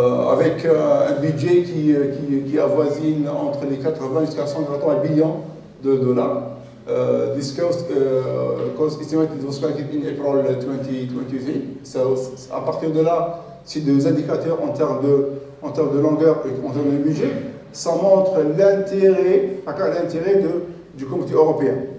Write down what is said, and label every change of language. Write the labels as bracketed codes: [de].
[fr] Avec un budget qui avoisine entre les 80 jusqu'à 180 billions de dollars. [en] This cost estimated was calculated in April 2023. [fr] So, à partir de là, c'est des indicateurs en termes de longueur et en termes de budget. Ça montre l'intérêt du comité européen.